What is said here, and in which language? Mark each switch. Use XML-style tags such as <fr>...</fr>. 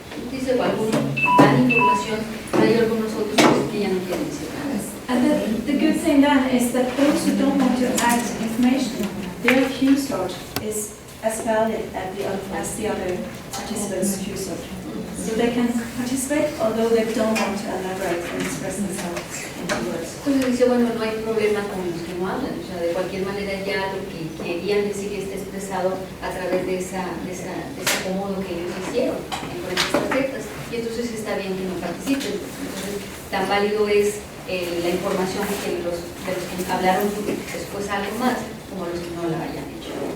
<es>Dice algunos dan información, pero hay algunos otros que ya no quieren decir nada.</es> <en>And the good thing then is that those who don't want to add information, their cue sort is as valid as the other participants' cue sort. So they can participate although they don't want to elaborate and express themselves in words.</en> <es>Entonces dice, bueno, no hay problema con los que no hablan, o sea, de cualquier manera ya lo que querían decir está expresado a través de ese acomodo que ellos hicieron con estas tarjetas, y entonces está bien que no participen. Entonces, tan válido es la información de los que hablaron después algo más, como los que no la hayan hecho.</es>